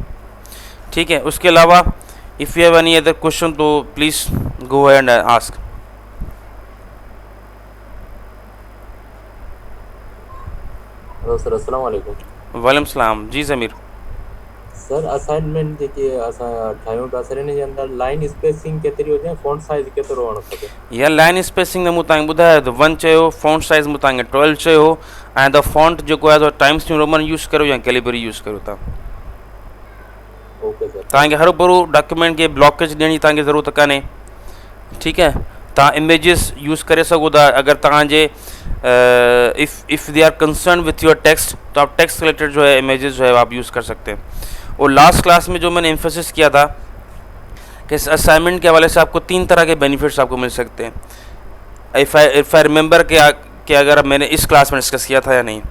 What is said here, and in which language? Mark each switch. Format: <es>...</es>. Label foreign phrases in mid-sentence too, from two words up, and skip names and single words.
<ur>ٹھیک ہے، اس کے علاوہ</ur> <en>if you have any other question तो please go ahead and ask. hello sir,</en> <ar>السلام عليكم. وعليكم السلام. जी ज़मीर</ar> <sd>सर, असाइनमेंट जेके असां ठाहियूं था सर, इन जे अंदरि</sd> <en>line spacing</en> <sd>केतिरी हुजे,</sd> <en>font size</en> <sd>केतिरो हुअणु खपे? या</sd> <en>line spacing</en> <sd>ने मूं तव्हांखे ॿुधायो त 1 चयो, फॉन्ट साइज़ मूं तव्हांखे 12 चयो, ऐं</sd> <en>the font</en> <sd>जेको आहे टाइम्स न्यू रोमन यूज़ करियो या कैलिबरी यूज़ करियो तव्हां।</sd> <en>OK sir.</en> <sd>तव्हांखे हर भरू डॉक्यूमेंट खे ब्लॉकेज ॾियण जी तव्हांखे ज़रूरत कान्हे। ठीकु है, तव्हां इमेजिस यूज़ करे सघो था अगरि तव्हांजे</sd> <en>if they are concern with your text,</en> <ur>تو آپ</ur> <en>text related</en> <ur>جو ہے امیجز جو ہے آپ یوز کر سکتے ہیں. और</ur> <en>last class</en> <ur>میں جو میں نے ایمفیسس کیا تھا کہ اس اسائنمنٹ کے حوالے سے آپ کو 3 طرح کے بینیفٹس آپ کو مل سکتے ہیں.</ur> <en>if I remember</en> <ur>کہ اگر میں نے اس کلاس میں ڈسکس کیا تھا یا نہیں.</ur>